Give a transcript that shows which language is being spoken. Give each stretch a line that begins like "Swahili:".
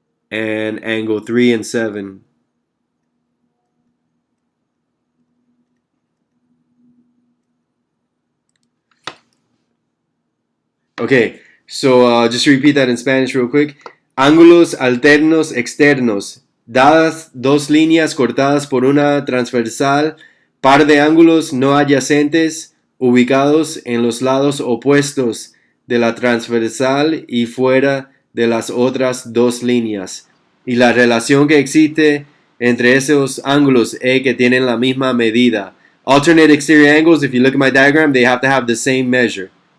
English: And angle 3 and 7. Okay, so just to repeat that in Spanish real quick.
Spanish: Ángulos alternos externos. Dadas dos líneas cortadas por una transversal, par de ángulos no adyacentes ubicados en los lados opuestos de la transversal y fuera de las otras dos líneas. Y la relación que existe entre esos ángulos es que tienen la misma medida.
English: Alternate exterior angles, if you look at my diagram, they have to have the same measure.